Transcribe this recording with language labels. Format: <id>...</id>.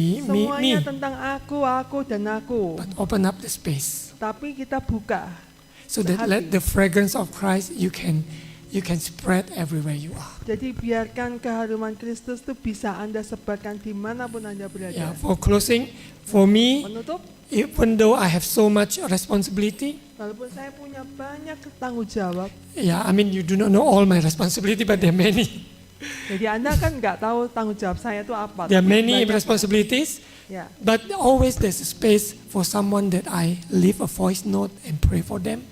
<id>semuanya tentang aku dan aku.</id> <en>But open up the space</en> <id>Tapi kita buka.</id> <en>so that let the fragrance of Christ you can spread everywhere you are.</en> <id>Jadi biarkan keharuman Kristus itu bisa Anda sebarkan dimanapun Anda berada.</id> <en>Yeah. For closing, for me,</en> <id>Menutup,</id> <en>even though I have so much responsibility,</en> <id>walaupun saya punya banyak tanggung jawab,</id> <en>yeah, I mean you do not know all my responsibility, but there are many.</en> <id>jadi Anda kan nggak tahu tanggung jawab saya itu apa.</id> <en>There are</en> <id>tapi</id> <en>many</en> <id>banyak.</id> <en>responsibilities,</en> <id>Ya,</id> <en>but always there's a space for someone that I leave a voice note and pray for them.</en>